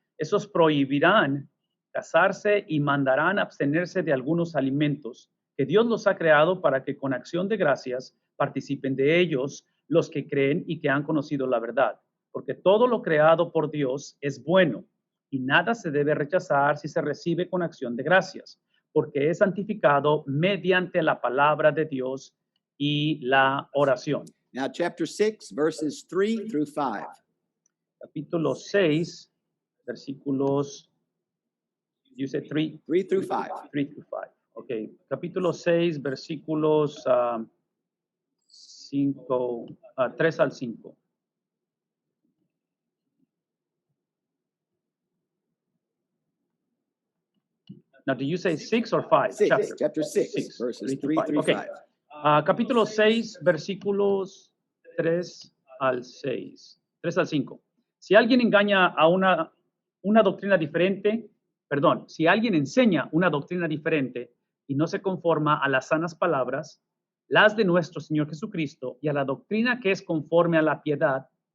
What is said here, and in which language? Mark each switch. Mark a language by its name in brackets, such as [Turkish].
[Spanish] Esos prohibirán casarse y mandarán abstenerse de algunos alimentos que Dios los ha creado para que con acción de gracias participen de ellos los que creen y que han conocido la verdad, porque todo lo creado por Dios es bueno y nada se debe rechazar si se recibe con acción de gracias, porque es santificado mediante la palabra de Dios y la oración. [English] Now, chapter 6, verses 3 through 5. [Spanish] Capítulo 6, versículos, [English] you said 3? 3 through 5. 3 through 5. [Spanish] Ok, capítulo 6, versículos 3 al 5. [English] Now, do you say 6 or 5? 6, chapter 6, verses 3 through 5. [Spanish] Capítulo 6, versículos 3 al 6. 3 al 5. Si alguien engaña a una doctrina diferente, si alguien enseña una doctrina diferente y no se conforma a las sanas palabras, las de nuestro Señor Jesucristo, y a la doctrina que es conforme a la piedad,